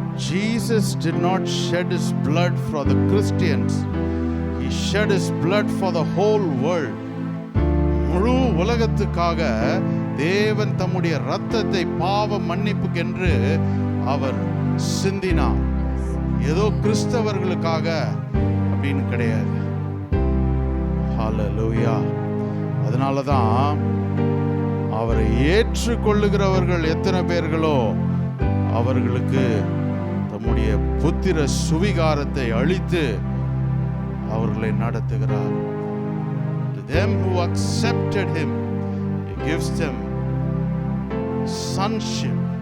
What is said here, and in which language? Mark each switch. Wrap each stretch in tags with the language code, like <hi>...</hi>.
<en>Jesus did not shed his blood for the Christians. He shed his blood for the whole world.</en> <ta>முழு உலகத்துக்காக தேவன் தம்முடைய இரத்தத்தை பாவ மன்னிப்புக்கென்று அவர் சிந்தினார். ஏதோ கிறிஸ்தவர்களுக்காக அப்படின்னு கிடையாது. ஹல்லேலூயா. அதனாலதான் அவரை ஏற்றுக்கொள்ளுகிறவர்கள் எத்தனை பேர்களோ அவர்களுக்கு தம்முடைய புத்திர சுவிகாரத்தை அளித்து அவர்களை நடத்துகிறார்.</ta> <en>To them who accepted him, he gives them sonship.</en>